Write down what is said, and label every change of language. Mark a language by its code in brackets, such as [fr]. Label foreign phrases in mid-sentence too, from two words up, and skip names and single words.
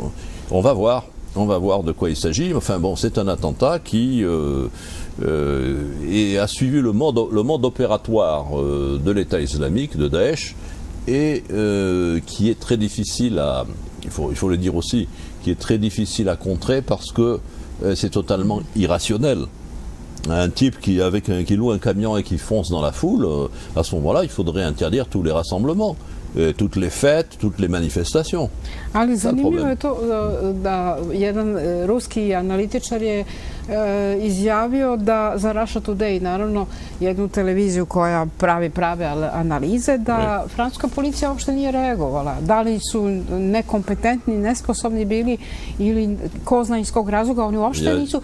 [fr] On va voir de quoi il s'agit. Enfin bon, c'est un attentat qui a suivi le mode opératoire de l'État islamique, de Daesh, et qui est très difficile à... Il faut le dire aussi, qui est très difficile à contrer parce que c'est totalement irrationnel. Un type qui loue un camion et qui fonce dans la foule, à ce moment-là, il faudrait interdire tous les rassemblements, toutes les fêtes, toutes les manifestations. [sr] Ali zanimljivo je to da jedan ruski analitičar je izjavio da za Russia Today, naravno jednu televiziju koja pravi prave analize, da francuska policija uopšte nije reagovala. Da li su nekompetentni, nesposobni bili ili ko zna iz kog razloga, oni uopšte nisu.